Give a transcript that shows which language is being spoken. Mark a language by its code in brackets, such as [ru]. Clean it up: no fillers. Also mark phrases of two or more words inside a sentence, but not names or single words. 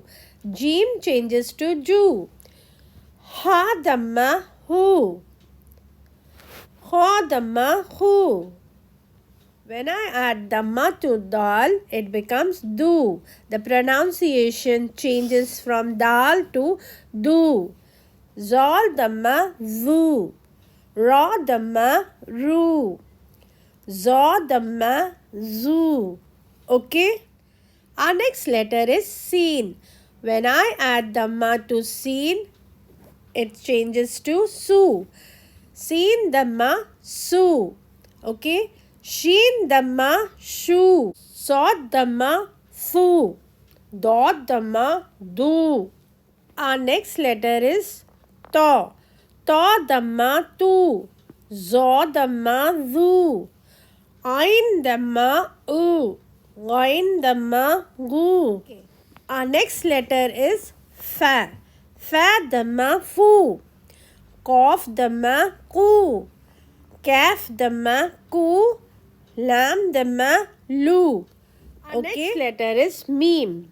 [en] Jeem changes to Ju. Ha Dhamma Hu. Ha Dhamma Hu. When I add Dhamma to Dal, it becomes Du. The pronunciation changes from Dal to Du. Zal Dhamma Zu. Ra Dhamma Ru. Za Dhamma Zu. Okay? Our next letter is Seen. When I add Dhamma to Seen, it changes to Su. Seen Dhamma Su. Okay? Sheen Dhamma Shu. Sod Dhamma Su. Dod Dhamma Du. Our next letter is Ta. Ta Dhamma Tu. Zo Dhamma Zu. Ain Dhamma U. Ain Dhamma Gu. Okay. Our next letter is Fa. Fa Dhamma Fu. Qaf Dhamma Ku. Kaf Dhamma Ku. Lam Dhamma Lu. Our next letter is Meme.